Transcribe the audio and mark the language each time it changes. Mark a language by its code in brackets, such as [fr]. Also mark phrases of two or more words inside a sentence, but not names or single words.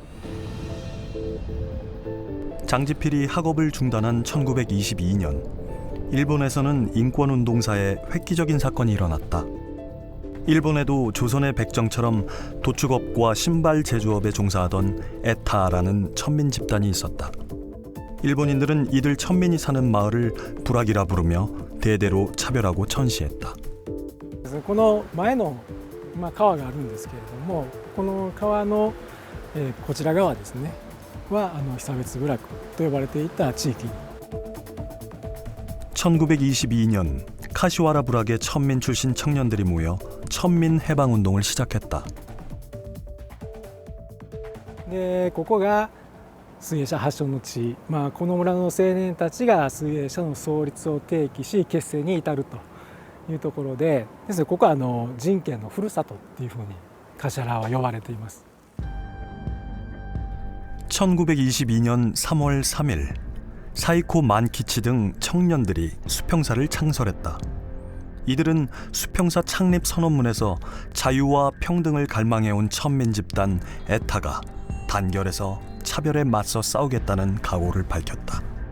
[ko] 장지필이 학업을 중단한 1922년 일본에서는 인권운동사에 획기적인 사건이 일어났다. 일본에도 조선의 백정처럼 도축업과 신발 제조업에 종사하던 에타라는 천민 집단이 있었다. 일본인들은 이들 천민이 사는 마을을 부락이라 부르며 대대로 차별하고 천시했다. [ja] この前の川があるんですけれども、この川のこちら側ですねは被差別部落と呼ばれていた地域。 [ko] 1922년 카시와라 부락의 천민 출신 청년들이 모여 천민 해방 운동을 시작했다. [ja] でここが水泳社発祥の地、この村の青年たちが水泳社の創立を提起し結成に至るというところで、ですのでここは人権のふるさとっていうふうに橿原は呼ばれています。 [ko] 1922년 3월 3일 사이코 만키치 등 청년들이 수평사를 창설했다. 이들은 수평사 창립 선언문에서 자유와 평등을 갈망해온 천민 집단 에타가 단결해서 차별에 맞서 싸우겠다는 각오를 밝혔다.